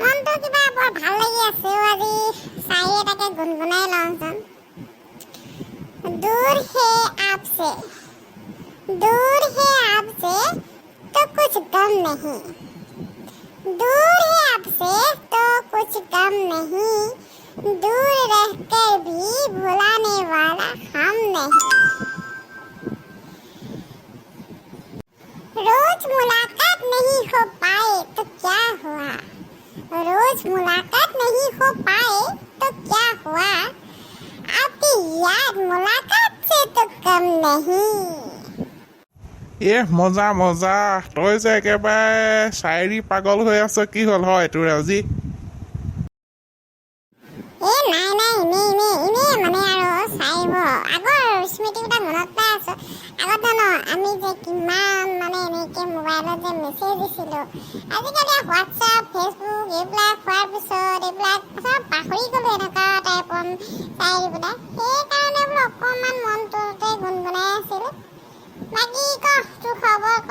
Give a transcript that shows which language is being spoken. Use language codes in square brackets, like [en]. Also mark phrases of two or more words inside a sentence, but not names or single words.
[as] মনটো কিবা বৰ ভাল লাগি আছে আজি চাই এটাকে গুনগুনাই লওঁচোন [hi] दूर है आपसे तो कुछ गम नहीं दूर है आपसे तो कुछ गम नहीं दूर रहकर भी भुलाने वाला हम नहीं रोज मुलाकात नहीं हो पाए तो क्या हुआ रोज मुलाकात नहीं हो पाए तो क्या हुआ आपकी याद मुलाकात से तो कम नहीं [as] মজা মজা তই যে একেবাৰে শায়েৰী পাগল হৈ আছ কি হ'ল হয় তোৰ আজি নাই মানে আৰু চাইব আগৰ স্মৃতিকেইটা মনত পাই আছো আগতে ন আমি যে কিমান মানে এনেকে মোবাইলত যে মেছেজ দিছিলোঁ আজিকালি হোৱাটছআপ ফেচবুক এইবিলাক হোৱাৰ পিছত এইবিলাক চব পাহৰি গ'লো এনেকুৱা টাইপৰ চাইবিলাক সেইকাৰণে বোলো অকণমান মনটোতে গুণগুণাই আছিলোঁ বাকী ক তোৰ খবৰ ক